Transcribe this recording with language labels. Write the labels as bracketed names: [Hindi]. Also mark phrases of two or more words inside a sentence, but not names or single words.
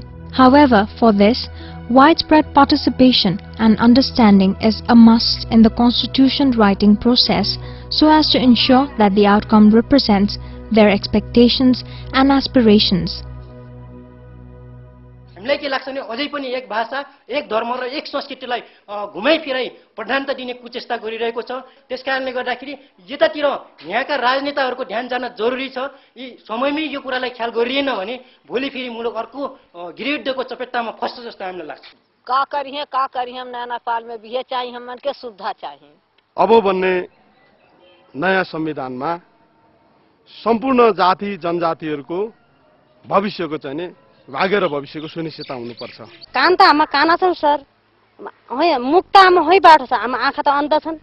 [English] However, for this, widespread participation and understanding is a must in the Constitution writing process so as to ensure that the outcome represents their expectations and aspirations. [Nepali] हामीलाई के लाग्छ भने अझै पनि एक भाषा एक धर्म र एक संस्कृतिलाई घुमाइफिराइ प्रधानता दिने कुचेष्टा गरिरहेको छ। त्यसकारणले गर्दाखेरि यतातिर यहाँका राजनेताहरूको ध्यान जान जरुरी छ। यी समयमै यो कुरालाई ख्याल गरिएन भने भोलि फेरि मुलुक अर्को गृहयुद्धको चपेटामा फस्छ जस्तो हामीलाई लाग्छ। [Bhojpuri] का करिए हम नया नेपाल में भी चाहिए, हम मन के सुविधा चाहिए। [Nepali] अब भन्ने नयाँ संविधानमा सम्पूर्ण जाति जनजातिहरूको भविष्यको चाहिँ नि भाग्य र भविष्यको सुनिश्चितता हुनुपर्छ। कान त आमा काना छन् सर, मुख त आमा होइबाट छ, आमा आँखा त अन्ध छन्।